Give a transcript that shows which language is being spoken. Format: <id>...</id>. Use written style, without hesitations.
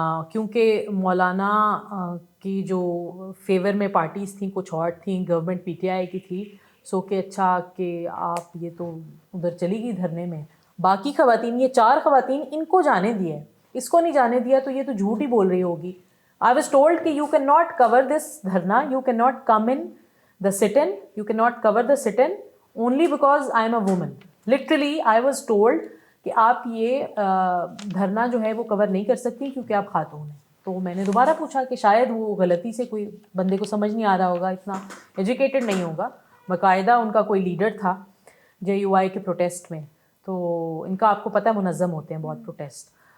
<ur>کیونکہ مولانا کی جو فیور میں پارٹیز تھیں کچھ اور تھیں، گورنمنٹ PTI کی تھی. سو کہ اچھا کہ آپ یہ تو ادھر چلی گئی دھرنے میں، باقی خواتین، یہ 4 خواتین، ان کو جانے دیا ہے، اس کو نہیں جانے دیا تو یہ تو جھوٹ ہی بول رہی ہوگی.</ur> <en>I was told کہ you cannot cover this dharna, you cannot come in the sit-in, you cannot cover the sit-in only because I am a woman. Literally I was told</en> <ur>کہ آپ یہ دھرنا جو ہے وہ کور نہیں کر سکتی کیونکہ آپ خاتون ہیں. تو میں نے دوبارہ پوچھا کہ شاید وہ غلطی سے کوئی بندے کو سمجھ نہیں آ رہا ہوگا، اتنا ایجوکیٹڈ نہیں ہوگا. باقاعدہ ان کا کوئی لیڈر تھا JUI کے پروٹیسٹ میں، تو ان کا آپ کو پتہ ہے منظم ہوتے ہیں بہت پروٹیسٹ.</ur>